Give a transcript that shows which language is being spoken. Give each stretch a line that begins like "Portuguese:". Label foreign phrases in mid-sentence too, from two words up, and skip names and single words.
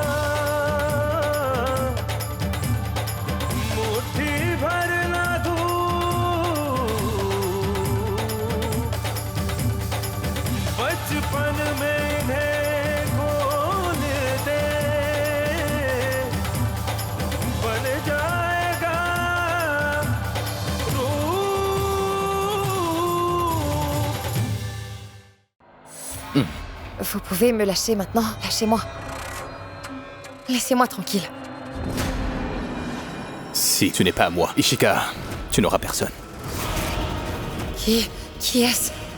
Hindi: मुट्ठी भर ना धूप, बचपन में इन्हें खोल दे, बन जाएगा रूप।
French: Vous pouvez me lâcher maintenant? Lâchez-moi. Laissez-moi tranquille. Si tu n'es pas à moi, Ishika, tu n'auras personne. Qui est-ce?